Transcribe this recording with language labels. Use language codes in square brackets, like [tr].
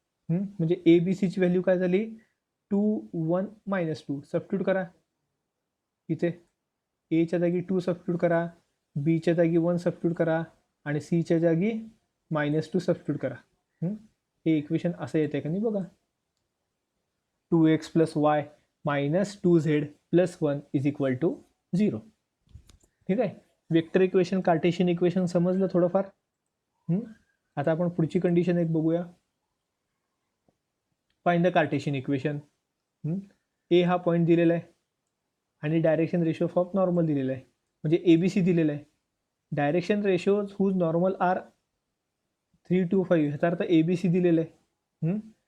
[mr] म्हणजे A B सीची value काय झाली? 2 1 -2. सबस्टिट्यूट करा इथे. एच्या जागी 2 सबस्टिट्यूट करा, बीच्या जागी 1 सबस्टिट्यूट करा आणि सीच्या जागी -2 सबस्टिट्यूट करा. हे इक्वेशन असं येते का नाही बघा. [en] 2x plus y -2z plus 1 is equal to 0. [mr] ठीक आहे. वेक्टर इक्वेशन, कार्टेशियन इक्वेशन समजलं थोडंफार. आता आपण पुढची कंडिशन एक बघूया. [en] Find the cartesian equation. [mr] ए हा पॉईंट दिलेला आहे आणि डायरेक्शन रेशो ऑफ नॉर्मल दिलेला आहे, म्हणजे ए बी सी दिलेला आहे. [en] direction ratios whose normal are 3 2 5, [mr] ह्याचा अर्थ ए बी सी दिलेलं [en] आहे.